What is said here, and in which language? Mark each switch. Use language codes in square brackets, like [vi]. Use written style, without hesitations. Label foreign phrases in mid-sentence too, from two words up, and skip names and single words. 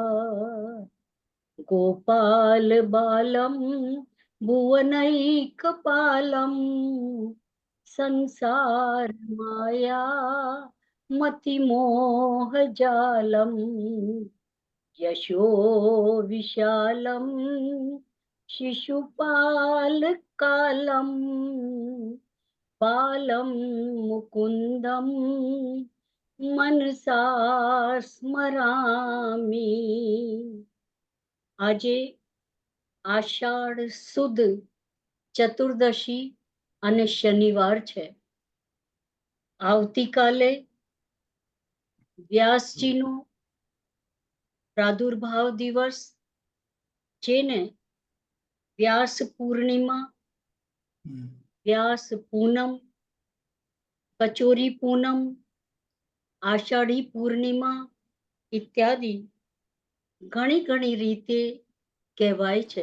[sa] गोपाल बालम भुवनैकपालम संसार माया मतिमोह जालम यशो विशालम शिशुपाल कालम बालम मुकुंदम मनसा स्मरामि। [gu] આજે આષાઢ સુદ ચતુર્દશી અને શનિવાર છે. આવતીકાલે વ્યાસજીનો પ્રાદુર્ભાવ દિવસ, જેને વ્યાસ પૂર્ણિમા, વ્યાસ પૂનમ, કચોરી પૂનમ, આષાઢી પૂર્ણિમા ઇત્યાદિ ઘણી રીતે કહેવાય છે.